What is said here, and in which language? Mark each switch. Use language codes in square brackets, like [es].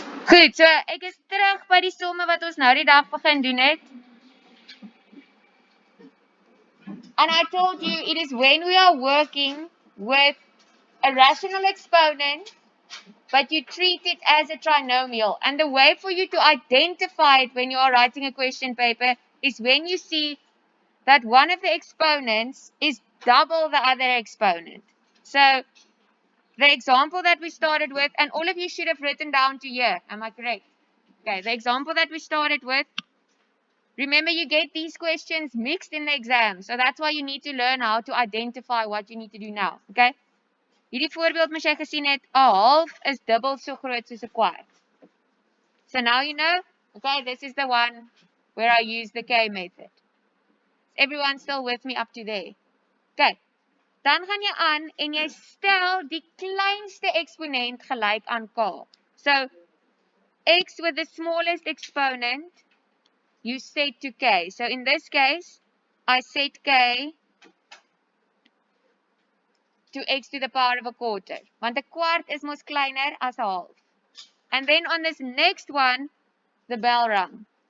[af] Goed, so ek is terug by die somme wat ons nou die dag begin doen het. [en] And I told you it is when we are working with a rational exponent, but you treat it as a trinomial. And the way for you to identify it when you are writing a question paper is when you see that one of the exponents is double the other exponent. So the example that we started with, and all of you should have written down to here, am I correct? Okay, the example that we started with, remember you get these questions mixed in the exam, so that's why you need to learn how to identify what you need to do now, okay? [af] Hierdie voorbeeld moes jy gesien het, 'n half is dubbel so groot soos 'n kwart. [en] So now you know, okay, this is the one where I use the K method. Everyone still with me up to there? [af] Okay, dan gaan jy aan en jy stel die kleinste eksponent gelyk aan K. [en] So, x with the smallest exponent, you set to K. So in this case, I set K to x to the power of a quarter. [af] Want 'n kwart is mos kleiner as 'n half. [en] And then on this next one, the bell rung.